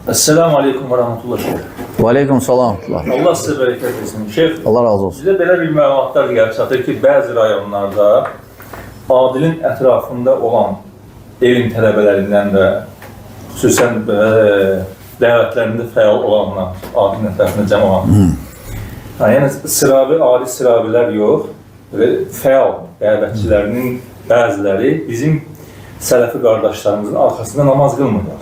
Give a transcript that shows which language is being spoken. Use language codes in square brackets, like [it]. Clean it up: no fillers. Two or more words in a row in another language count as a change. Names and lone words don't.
[ar] السلام عليكم ورحمة الله. وعليكم السلام. [tr] Allah size bereket versin. Şeyh, Allah razı olsun. [az] sizə belə bir məlumatlar gəlib çatır ki, bəzi rayonlarda Adilin ətrafında olan elm tələbələrindən də, xüsusən dəvətlərində fəal olanlar, Adilin ətrafında cəmaat. Yəni, adi sıravilər yox, fəal dəvətçilərinin bəziləri bizim sələfi qardaşlarımızın arxasında namaz qılmırlar.